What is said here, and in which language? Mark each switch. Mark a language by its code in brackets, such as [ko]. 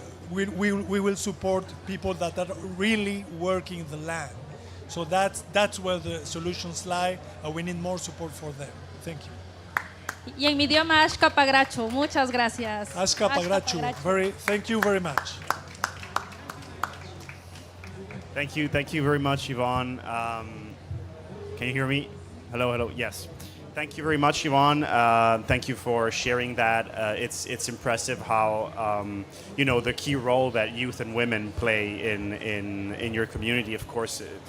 [en] We will support people that are really working the land. So that's where the solutions lie, and we need more support for them. Thank you. [es] Y en mi idioma Ashka Pagrachu, muchas gracias. [en] Ashka Pagrachu, thank you very much. Thank you very much, Yvonne. Can you hear me? Hello, yes. Thank you very much, Yvonne. Thank you for sharing that. It's impressive how the key role that youth and women play in your community, of course.